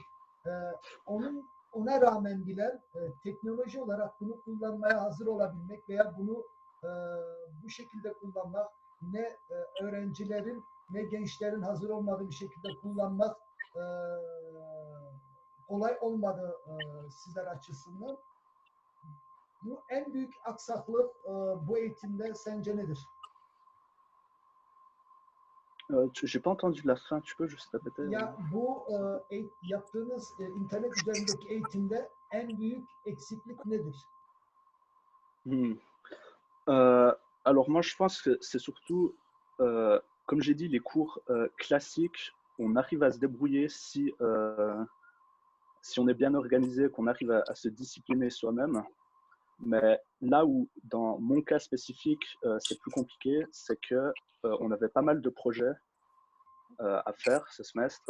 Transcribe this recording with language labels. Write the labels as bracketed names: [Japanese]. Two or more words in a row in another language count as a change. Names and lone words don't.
[Turkish] E, ona rağmen bile teknoloji olarak bunu kullanmaya hazır olabilmek veya bunu bu şekilde kullanmak ne öğrencilerin ne gençlerin hazır olmadığı bir şekilde kullanmak kolay olmadı sizler açısından. Bu en büyük aksaklık bu eğitimde sence nedir? [French] J'ai pas entendu la fin, tu peux juste répéter? [Turkish] Ya bu yaptığınız internet üzerindeki eğitimde en büyük eksiklik nedir? Hmm. [French] Alors moi, je pense que c'est surtout, comme j'ai dit, les cours classiques, on arrive à se débrouiller si on est bien organisé, qu'on arrive à se discipliner soi-même. Mais là où, dans mon cas spécifique, c'est plus compliqué, c'est que on avait pas mal de projets à faire ce semestre.